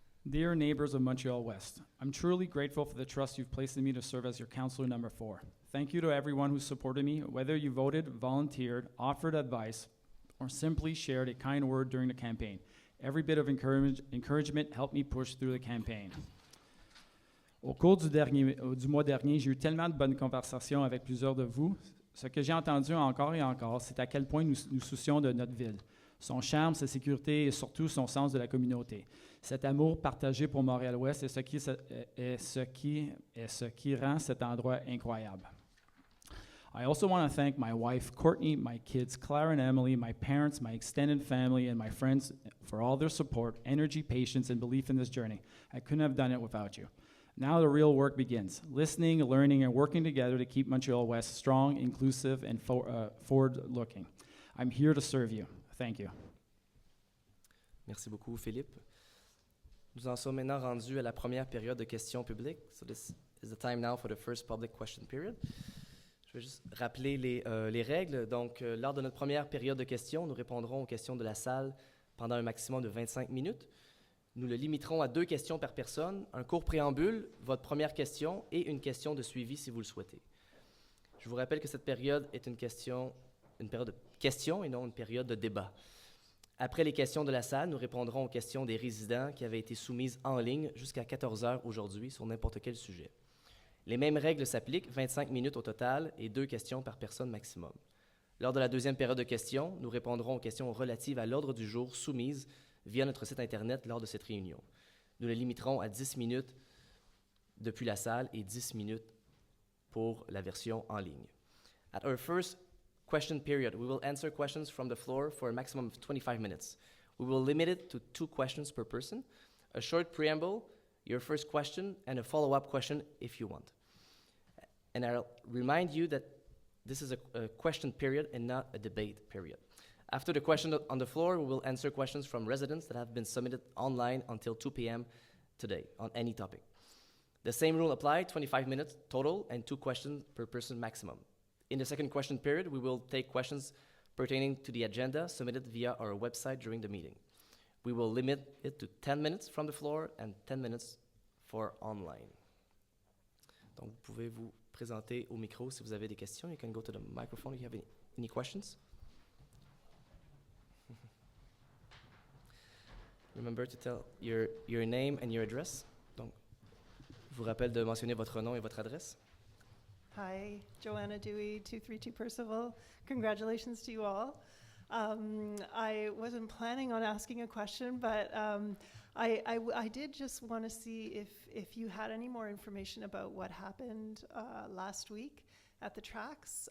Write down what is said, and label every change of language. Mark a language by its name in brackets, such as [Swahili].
[English] Dear neighbors of Montreal-West, I'm truly grateful for the trust you've placed in me to serve as your counselor number 4. Thank you to everyone who supported me, whether you voted, volunteered, offered advice, or simply shared a kind word during the campaign. Every bit of encouragement helped me push through the campaign. [French] Au cours du mois dernier, j'ai eu tellement de bonnes conversations avec plusieurs de vous. Ce que j'ai entendu encore et encore, c'est à quel point nous nous soucions de notre ville, son charme, sa sécurité et surtout son sens de la communauté. Cet amour partagé pour Montréal-Ouest est ce qui rend cet endroit incroyable. [English] I also want to thank my wife, Courtney, my kids, Clara and Emily, my parents, my extended family, and my friends for all their support, energy, patience, and belief in this journey. I couldn't have done it without you. Now the real work begins, listening, learning, and working together to keep Montreal-West strong, inclusive, and forward-looking. I'm here to serve you. Thank you. [French] Merci beaucoup, Philippe. Nous en sommes maintenant rendus à la première période de questions publiques. [English] So this is the time now for the first public question period. [French] Je vais juste rappeler les règles. Donc, lors de notre première période de questions, nous répondrons aux questions de la salle pendant un maximum de 25 minutes. Nous le limiterons à 2 questions par personne, un court préambule, votre première question et une question de suivi si vous le souhaitez. Je vous rappelle que cette période est une période de questions et non une période de débat. Après les questions de la salle, nous répondrons aux questions des résidents qui avaient été soumises en ligne jusqu'à 14 heures aujourd'hui sur n'importe quel sujet. Les mêmes règles s'appliquent, 25 minutes au total et 2 questions par personne maximum. Lors de la deuxième période de questions, nous répondrons aux questions relatives à l'ordre du jour soumises via notre site Internet lors de cette réunion. Nous les limiterons à 10 minutes depuis la salle et 10 minutes pour la version en ligne. [English] At our first question period, we will answer questions from the floor for a maximum of 25 minutes. We will limit it to 2 questions per person, a short preamble, your first question, and a follow-up question if you want. And I'll remind you that this is a question period and not a debate period. After the question on the floor, we will answer questions from residents that have been submitted online until 2 p.m. today on any topic. The same rule applies, 25 minutes total and 2 questions per person maximum. In the second question period, we will take questions pertaining to the agenda submitted via our website during the meeting. We will limit it to 10 minutes from the floor and 10 minutes for online. [French] Donc, vous pouvez vous présenter au micro si vous avez des questions. [English] You can go to the microphone if you have any questions. Remember to tell your name and your address. [French] Donc, je vous rappelle de mentionner votre nom et votre adresse. [English] Hi, Joanna Dewey, 232 Percival. Congratulations to you all. I wasn't planning on asking a question, but I did just want to see if you had any more information about what happened last week at the tracks.